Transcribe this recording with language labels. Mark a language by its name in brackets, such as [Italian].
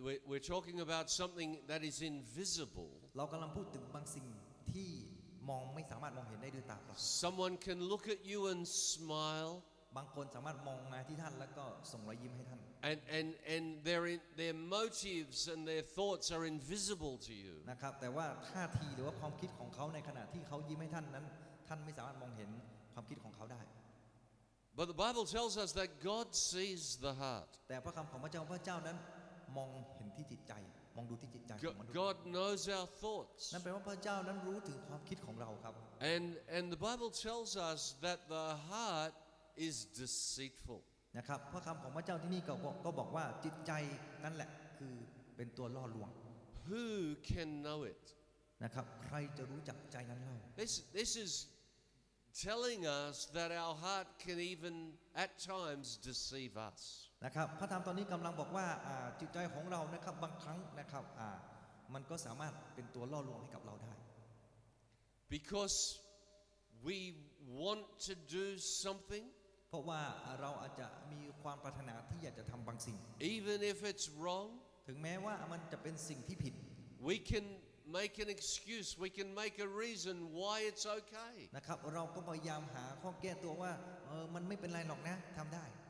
[English] we're talking about something that is invisible. [Thai] เรากำลังพูดถึงบางสิ่งที่ไม่สามารถมองเห็นได้ด้วยตาเปล่า [English] Someone can look at you and smile, [Thai] บางคนสามารถมองมาที่ท่านแล้วก็ส่งรอยยิ้มให้ท่าน [English] and their motives and their thoughts are invisible to you. [Thai] นะครับแต่ว่าท่าทีหรือว่าความคิดของเขาในขณะที่เขายิ้มให้ท่านนั้นท่านไม่สามารถมองเห็นความคิดของเขาได้ [English] But the Bible tells us that God sees the heart. [Thai] แต่พระคำของพระเจ้านั้นมองเห็นที่จิตใจมองดูที่จิตใจของมนุษย์ [English] God knows our thoughts. [Thai] นั่นแปลว่าพระเจ้านั้นรู้ถึงความคิดของเราครับ [English] And the Bible tells us that the heart is deceitful. [Thai] นะครับพระคำของพระเจ้าที่นี่ก็บอกว่าจิตใจนั่นแหละคือเป็นตัวล่อลวง [English] Who can know it? [Thai] นะครับใครจะรู้จักใจนั้นเล่า [English] This is telling us that our heart can even at times deceive us. [Thai] นะครับพระธรรมตอนนี้กำลังบอกว่าจิตใจของเรานะครับบางครั้งนะครับมันก็สามารถเป็นตัวล่อลวงให้กับเราได้ [English] Because we want to do something, [Thai] เพราะว่าเราอาจจะมีความปรารถนาที่อยากจะทำบางสิ่ง [English] even if it's wrong, [Thai] ถึงแม้ว่ามันจะเป็นสิ่งที่ผิด [English] we can make an excuse, we can make a reason why it's okay. [Thai] นะครับเราก็พยายามหาข้อแก้ตัวว่ามันไม่เป็นไรหรอกนะทำได้